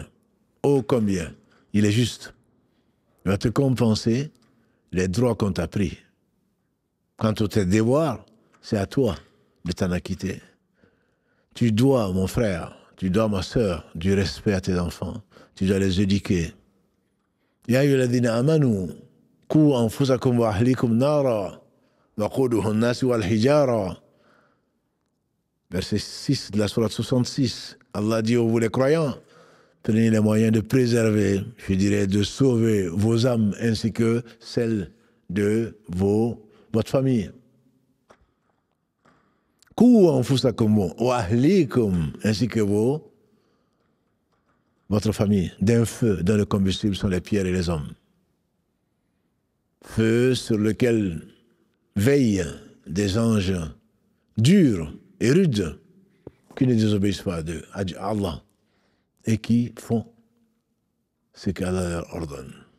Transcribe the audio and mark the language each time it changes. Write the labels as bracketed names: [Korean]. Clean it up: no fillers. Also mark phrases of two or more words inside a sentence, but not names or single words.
[French] Oh, combien? Il est juste. Il va te compenser les droits qu'on t'a pris. Quant à tes devoirs, c'est à toi de t'en acquitter. Tu dois, mon frère, tu dois, ma sœur, du respect à tes enfants. Tu dois les éduquer. [Arabic] يا أيها الذين آمنوا قوا أنفسكم وأهليكم نارا وقودها الناس والحجارة. [French] Verset 6 de la sourate 66. Allah dit aux vous les croyants, prenez les moyens de préserver, je dirais, de sauver vos âmes ainsi que celles de votre famille. [Arabic] قوا أنفسكم وأهليكم, [French] ainsi que votre famille, d'un feu dont le combustible sont les pierres et les hommes. Feu sur lequel veillent des anges durs et rudes qui ne désobéissent pas à Allah et qui font ce qu'Allah leur ordonne.